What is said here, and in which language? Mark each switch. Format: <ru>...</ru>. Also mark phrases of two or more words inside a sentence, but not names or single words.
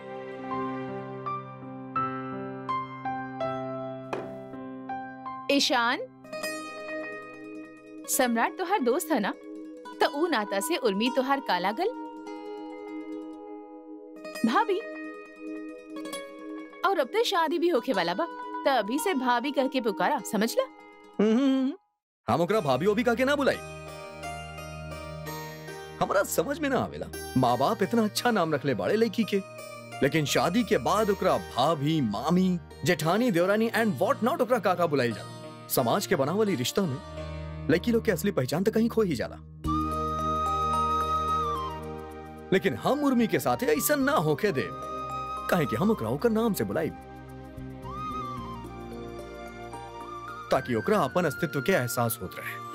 <bho>ईशान, सम्राट तोहार दोस्त है ना, तो ऊ नाता से उर्मी तोहार कालागल भाभी, और अब तो शादी भी होके वाला बा, तो अभी से भाभी कह के पुकारा, समझ ला? हम ओकरा भाभी ओभी का के ना बुलाई। हमारा समझ में ना आवेला, माँ बाप इतना अच्छा नाम रखले बाड़े लड़की के, लेकिन शादी के बाद ओकरा भाभी, मामी, जेठानी, देवरानी</bho> <en>and what not</en> <bho>ओकरा काका बुलाई जाला। समाज के बनावली रिश्ता में लड़की लोग की असली पहचान तो कहीं खो ही जाला। लेकिन हम उर्मी के साथ ऐसा ना होके दे, काहे कि हम ओकरा ओकर नाम से बुलाई, ताकि ओकरा अपन अस्तित्व के एहसास होत रहे।</bho>